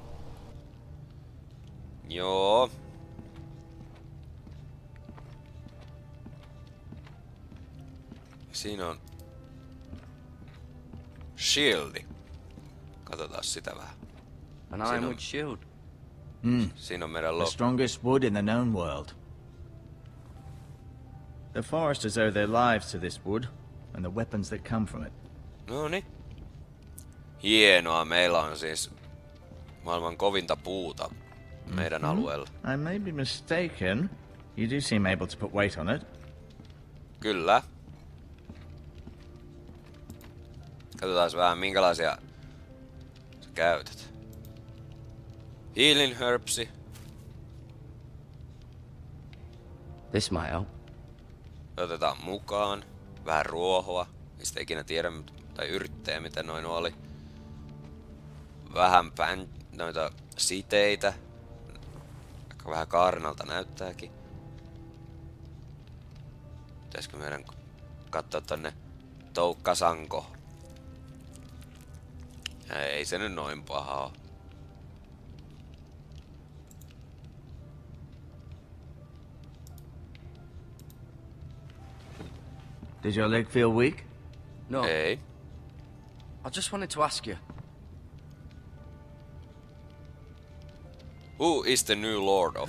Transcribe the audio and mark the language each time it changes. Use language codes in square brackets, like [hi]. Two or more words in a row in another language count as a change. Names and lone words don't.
[fi] Joo. Siinä on shieldi. Katsotaan sitä vähän. [en] An ironwood shield. [fi] Siinä on meidän [en] the strongest wood in the known world. The foresters owe their lives to this wood and the weapons that come from it. [fi] Noniin. Hienoa, meillä on siis maailman kovinta puuta meidän alueella. [en] I may be mistaken. You do seem able to put weight on it. [fi] Kyllä. Katsotaan vähän minkälaisia sä käytät. [en] Healing herbsi. This might help. [fi] Otetaan mukaan. Vähän ruohoa. Mistä ikinä tiedä, tai yrttejä mitä noin oli. Vähän noita siteitä. Aika vähän kaarnalta näyttääkin. Pitäisikö meidän katsoa tonne Toukkasanko? Ei se nyt noin paha oo. [en] Does your leg feel weak? No. [fi] Ei. [en] I just wanted to ask you. Who is the new lord of